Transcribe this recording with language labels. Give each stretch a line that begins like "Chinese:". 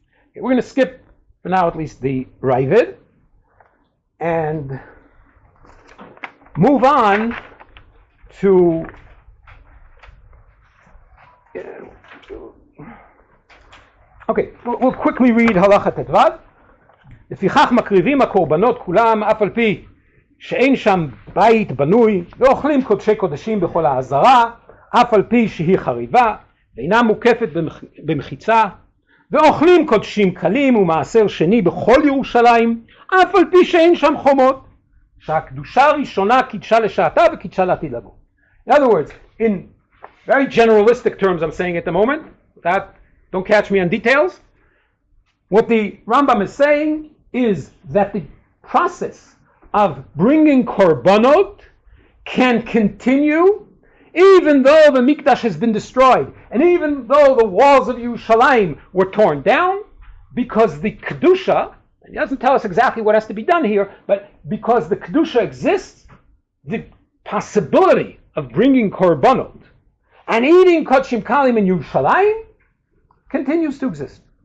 English: Okay, we're going to skip, for now at least, the Ravid, and move on to we'll quickly read Halacha Tetvav.
Hebrew: לפיכך מקריבים הקורבנות כולם, אף על פי שאין שם בית בנוי, ואוכלים קודשי קודשים בכל העזרה, אף על פי שהיא חריבה, ואינה מוקפת במחיצה, ואוכלים קודשים קלים ומעשר שני בכל ירושלים, אף על פי שאין שם חומות, שהקדושה הראשונה קידשה לשעתה וקידשה לעתיד לבוא.
English: In other words, in very generalistic terms I'm saying at the moment, don't catch me on details, what the Rambam is saying is that the process of bringing korbanot can continue even though the Mikdash has been destroyed and even though the walls of Yerushalayim were torn down, because the Kedusha, it doesn't tell us exactly what has to be done here, but because the Kedusha exists, the possibility of bringing korbanot and eating kodshim kalim in Yerushalayim continues to exist.